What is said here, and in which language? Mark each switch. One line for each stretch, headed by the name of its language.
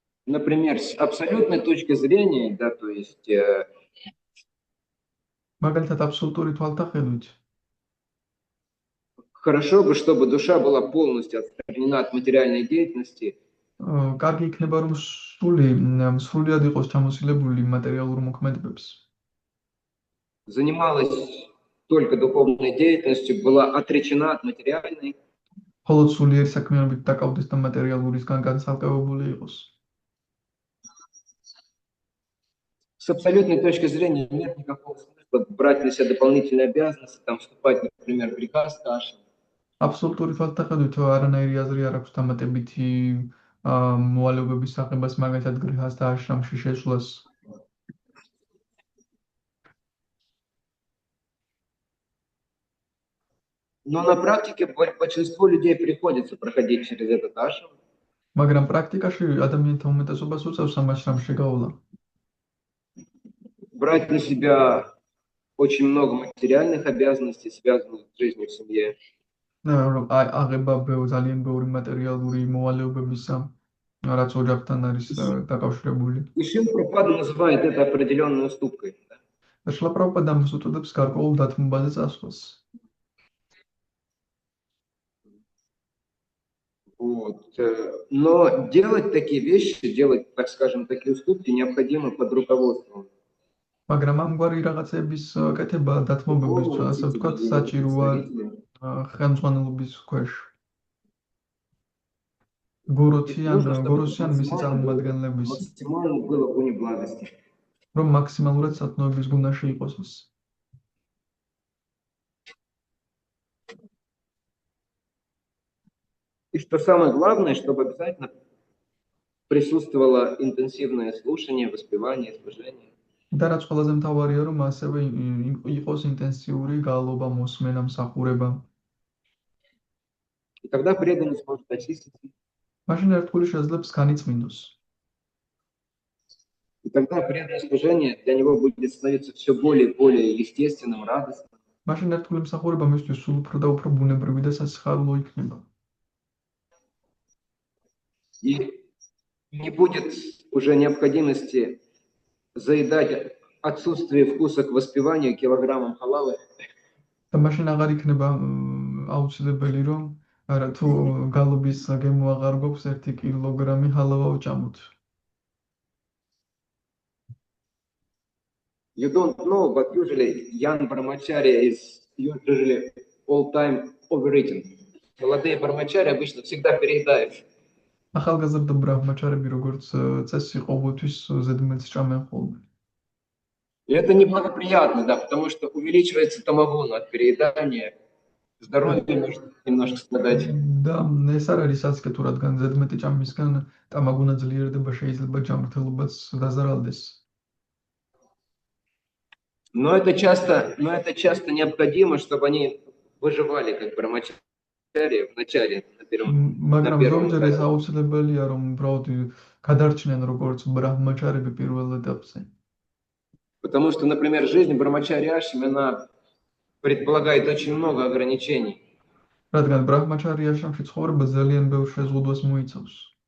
Russian: Например, с абсолютной точки зрения, да, то есть
Georgian: მაგალითად აბსოლუტური თვალთახედვით
Russian: хорошо бы, чтобы душа была полностью отстранена от материальной деятельности.
Georgian: კარგი იქნება რომ სრულიად იყოს ჩამოსილებული მატერიალურ მოქმედებებს.
Russian: Занималась только духовной деятельностью, была отречена от материальной. Холод
Georgian: სულიერი საქმიანობით დაკავდეს და მატერიალურისგან განცალკევებული იყოს.
Russian: С абсолютной точки зрения нет никакого смысла брать на себя дополнительные обязанности, там вступать, например, в приказ Аши.
Georgian: აბსოლუტური თვალთახედვით არანაირი აზრი არ აქვს დამატებითი მოვალეობების აღებას, მაგალითად გრიჰას და აშრამში შეცვლას.
Russian: Но на практике большинству людей приходится проходить через этот ашрам.
Georgian: მაგრამ პრაქტიკაში ადამიანთა უმეტესობას უწევს ამ აშრამში გავლა.
Russian: Брать на себя очень много материальных обязанностей, связанных с жизнью в семье.
Georgian: აღება ძალიან ბევრი მატერიალური მოვალეობების რაც ოჯახთან არის დაკავშირებული.
Russian: И Шрила Прабхупада называет это определенной уступкой.
Georgian: და შრილა პრაბჰუპადა ამას უწოდებს გარკვეულ დათმობაზე წასვლას.
Russian: Вот. Но делать такие вещи, делать, так скажем, такие уступки необходимо под руководством.
Georgian: მაგრამ ამგვარი რაღაცების კეთება დათმობების, ასე ვთქვათ, საჭიროა ხელმძღვანელობის ქვეშ. გოროსიან მისი წარმომადგენლების,
Russian: Максимально было бы не благости.
Georgian: რომ მაქსიმალურად სათნოების გუნდაში იყოს ის.
Russian: И что самое главное, чтобы обязательно присутствовало интенсивное слушание, воспевание, служение.
Georgian: და რაც ყველაზე მთავარია, რომ ასევე იყოს ინტენსიური გალობა, მოსმენა, მსახურება.
Russian: И тогда преданность может очиститься.
Georgian: მაშინ ერთგული შეძლებს განიწმინდოს.
Russian: И тогда преданное служение для него будет становиться все более и более естественным, радостным.
Georgian: მაშინ ერთგული მსახურება მისთვის სულ უფრო და უფრო ბუნებრივი და სასიხარულო იქნება.
Russian: И не будет уже необходимости заедать отсутствие вкуса к воспеванию килограммом халавы.
Georgian: და მაშინ აღარ იქნება აუცილებელი, რომ თუ გალობის გემო აღარ გვაქვს 1 კილოგრამი ჰალავა ვჭამოთ.
English: You don't know, but usually young brahmacharya is usually all time overeating.
Russian: Молодые brahmachari обычно всегда переедают.
Georgian: ახალგაზრდა ბრაჰმაჩარები როგორც წესი ყოველთვის ზედმეტს ჭამენ ხოლმე.
Russian: И это неблагоприятно, да, потому что увеличивается тамагуна от переедания, здоровье может немножко страдать.
Georgian: და ეს არ არის სასკეთო, რადგან ზედმეტი ჭამისგან тамагуна ძლიერდება, შეიძლება ჯანმრთელობაც დაზარალდეს.
Russian: Но это часто необходимо, чтобы они выживали как брахмачари в начале, на первом
Georgian: მაგრამ ზოგჯერ ეს
Russian: этапе.
Georgian: აუცილებელია, რომ უბრალოდ გადარჩნენ როგორც ბრაჰმაჩარები პირველ ეტაპზე.
Russian: Потому что, например, жизнь брахмачари ашрам, она предполагает очень много ограничений. რადგან ბრაჰმაჩარი აშრამში ცხოვრება ძალიან ბევრ შეზღუდვას მოიცავს.